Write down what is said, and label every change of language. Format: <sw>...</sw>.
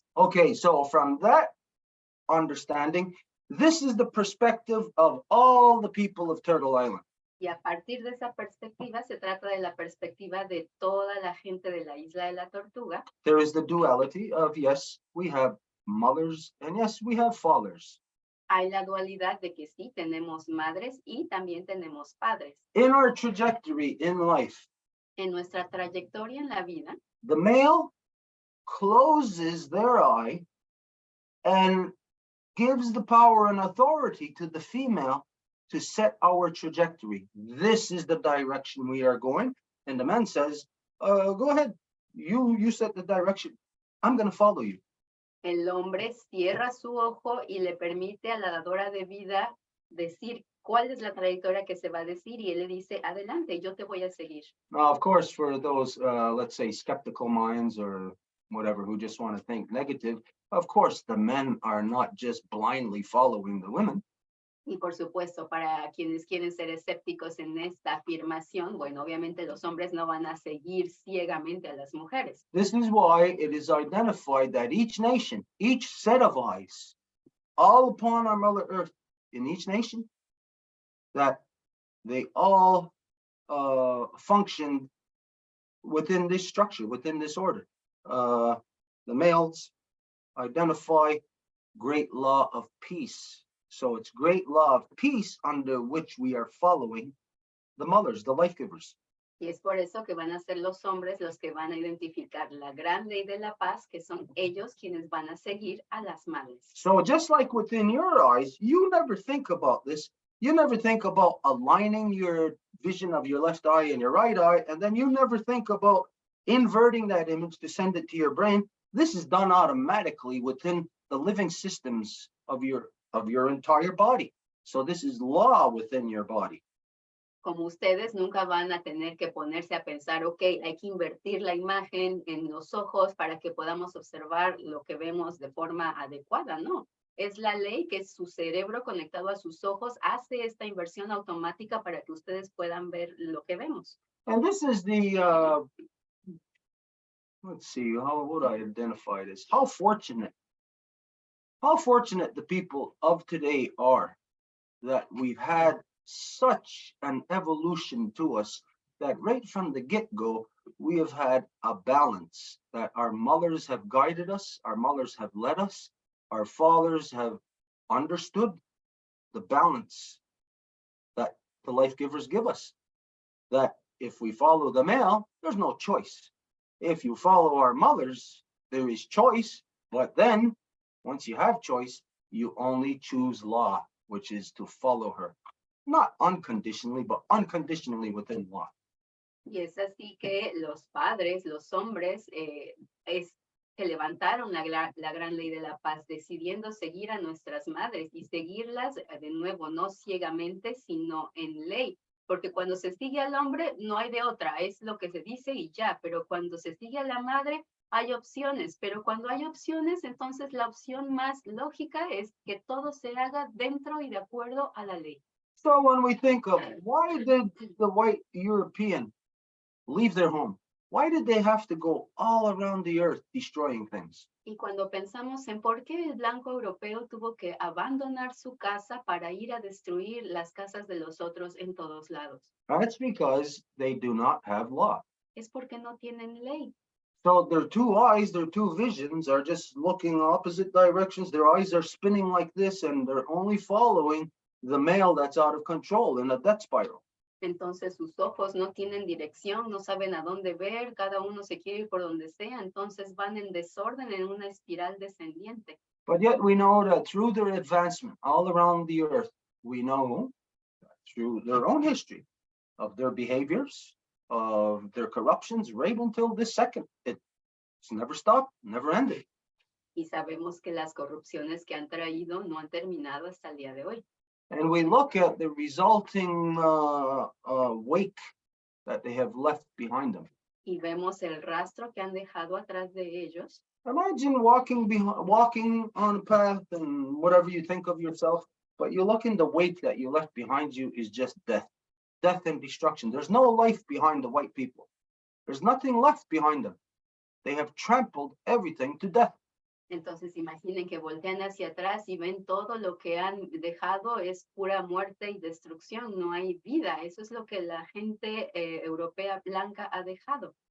<en>Okay, so from that understanding, this is the perspective of all the people of Turtle Island.</en> <es>Y a partir de esa perspectiva, se trata de la perspectiva de toda la gente de la isla de la Tortuga.</es> <en>There is the duality of, yes, we have mothers and yes, we have fathers.</en> <es>Hay la dualidad de que sí tenemos madres y también tenemos padres.</es> <en>In our trajectory in life,</en> <es>En nuestra trayectoria en la vida,</es> <en>the male closes their eye and gives the power and authority to the female to set our trajectory. This is the direction we are going. And the man says, go ahead, you set the direction. I'm going to follow you.</en> <es>el hombre cierra su ojo y le permite a la dadora de vida decir cuál es la trayectoria que se va a decir y él le dice, adelante, yo te voy a seguir.</es> <en>Now, of course, for those, let's say, skeptical minds or whatever, who just want to think negative, of course, the men are not just blindly following the women.</en> <es>Y por supuesto, para quienes quieren ser escépticos en esta afirmación, bueno, obviamente los hombres no van a seguir ciegamente a las mujeres.</es> <en>This is why it is identified that each nation, each set of eyes, all upon our Mother Earth, in each nation, that they all function within this structure, within this order. The males identify great law of peace. So it's great law of peace under which we are following the mothers, the life givers.</en> <es>Y es por eso que van a ser los hombres los que van a identificar la gran ley de la paz, que son ellos quienes van a seguir a las madres.</es> <en>So just like within your eyes, you never think about this. You never think about aligning your vision of your left eye and your right eye, and then you never think about inverting that image to send it to your brain. This is done automatically within the living systems of your entire body. So this is law within your body.</en> <es>Como ustedes nunca van a tener que ponerse a pensar, ok, hay que invertir la imagen en los ojos para que podamos observar lo que vemos de forma adecuada, ¿no? Es la ley que su cerebro conectado a sus ojos hace esta inversión automática para que ustedes puedan ver lo que vemos.</es> <en>And this is the, let's see, how would I identify this? How fortunate the people of today are that we've had such an evolution to us that right from the get-go, we have had a balance, that our mothers have guided us, our mothers have led us, our fathers have understood the balance that the life givers give us. That if we follow the male, there's no choice. If you follow our mothers, there is choice, but then once you have choice, you only choose law, which is to follow her. Not unconditionally, but unconditionally within law.</en> <es>Y es así que los padres, los hombres, se levantaron la gran ley de la paz, decidiendo seguir a nuestras madres y seguirlas de nuevo, no ciegamente, sino en ley. Porque cuando se sigue al hombre, no hay de otra, es lo que se dice y ya, pero cuando se sigue a la madre, hay opciones, pero cuando hay opciones, entonces la opción más lógica es que todo se haga dentro y de acuerdo a la ley.</es> <en>So when we think of why did the white European leave their home? Why did they have to go all around the earth destroying things?</en> <es>Y cuando pensamos en por qué el blanco europeo tuvo que abandonar su casa para ir a destruir las casas de los otros en todos lados,</es> <en>That's because they do not have law.</en> <es>es porque no tienen ley.</es> <en>So their two eyes, their two visions are just looking opposite directions. Their eyes are spinning like this, and they're only following the male that's out of control in a death spiral.</en> <es>Entonces sus ojos no tienen dirección, no saben a dónde ver, cada uno se quiere ir por donde sea, entonces van en desorden en una espiral descendiente.</es> <en>But yet we know that through their advancement all around the earth, we know through their own history of their behaviors, of their corruptions, right until this second. It's never stopped, never ended.</en> <es>Y sabemos que las corrupciones que han traído no han terminado hasta el día de hoy.</es> <en>And we look at the resulting wake that they have left behind them.</en> <es>Y vemos el rastro que han dejado atrás de ellos.</es> <en>Imagine walking on a path and whatever you think of yourself, but you look in the wake that you left behind you is just death and destruction. There's no life behind the white people. There's nothing left behind them. They have trampled everything to death.</en> <es>Entonces imaginen que voltean hacia atrás y ven todo lo que han dejado es pura muerte y destrucción, no hay vida. Eso es lo que la gente europea blanca ha dejado.</es>